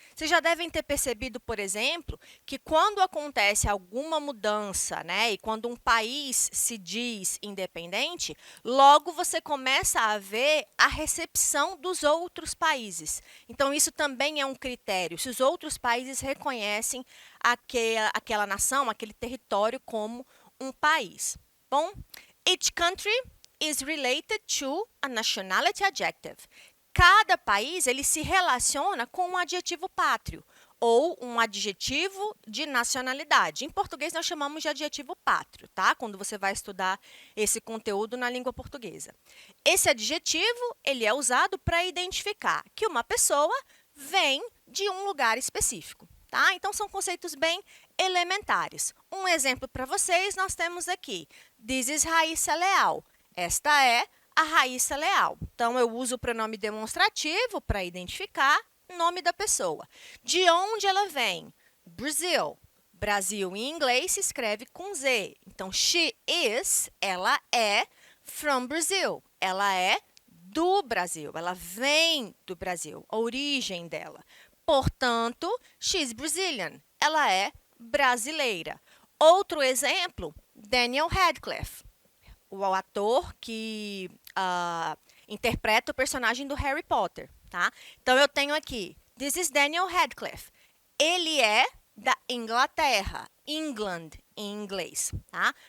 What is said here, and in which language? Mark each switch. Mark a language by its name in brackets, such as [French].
[Portuguese] Vocês já devem ter percebido, por exemplo, que quando acontece alguma mudança, né, e quando um país se diz independente, logo você começa a ver a recepção dos outros países. Então, isso também é um critério, se os outros países reconhecem aquela nação, aquele território como um país. [English] Bom, each country is related to a nationality adjective. [Portuguese] Cada país ele se relaciona com um adjetivo pátrio ou um adjetivo de nacionalidade. Em português nós chamamos de adjetivo pátrio, tá? Quando você vai estudar esse conteúdo na língua portuguesa. Esse adjetivo ele é usado para identificar que uma pessoa vem de um lugar específico. Tá? Então, são conceitos bem elementares. Um exemplo para vocês, nós temos aqui, [English] this is Raíssa Leal. [Portuguese] Esta é a Raíssa Leal. Então, eu uso o pronome demonstrativo para identificar o nome da pessoa. De onde ela vem? Brazil. Brasil em inglês se escreve com Z. [English] Então, she is, [Portuguese] ela é [English] from Brazil. [Portuguese] Ela é do Brasil. Ela vem do Brasil, a origem dela. [English] Portanto, she's Brazilian. [Portuguese] Ela é brasileira. Outro exemplo, Daniel Radcliffe, o ator que interpreta o personagem do Harry Potter, tá? Então, eu tenho aqui, [English] this is Daniel Radcliffe. [Portuguese] Ele é da Inglaterra, England em inglês, tá?